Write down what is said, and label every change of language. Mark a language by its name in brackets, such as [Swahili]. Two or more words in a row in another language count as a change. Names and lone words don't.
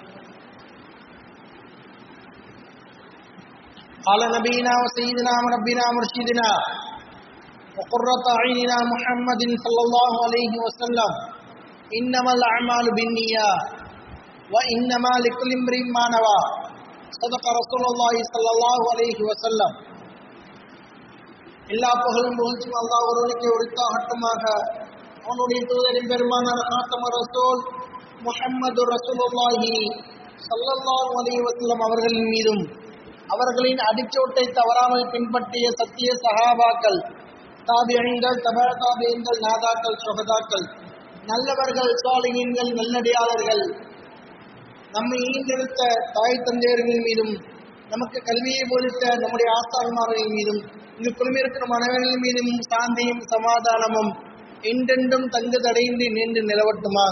[Arabic] قال نبينا وسيدنا وربنا مرشدنا وقرة أعيننا محمد صلى الله عليه وسلم: إنما الأعمال بالنيات وإنما لكل امرئ ما نوى. صدق رسول الله صلى الله عليه وسلم. [Tamil] எல்லா புகழும் புகழ்ச்சியும் அல்லாஹ் ஒருவனுக்கே உரித்தாகட்டுமாக. அவனுடைய தூதரின் பெருமானான காத்தம ரசூல் முஹம்மது [Arabic] رسول الله صلى الله عليه وسلم [Tamil] அவர்களின் மீதும் அவர்களின் அடிச்சோட்டை தவறாமல் பின்பற்றிய சத்திய சஹாபாக்கள், தாபிஈன்கள், தபா தாபிஈன்கள், நாதாக்கள், சுஹதாக்கள், நல்லவர்கள், சாலிஹீன்கள், நல்லடியாளர்கள், நம்மை ஈண்டெடுத்த தாய் தந்தையர்கள் மீதும் நமக்கு கல்வியை போதித்த நம்முடைய ஆசான்மார்களின் மீதும் இங்கு குழுமிருக்கிற அனைவர்கள் மீதும் சாந்தியும் சமாதானமும் என்றென்றும் தங்கு தடையின்றி நின்று நிலவட்டுமாக.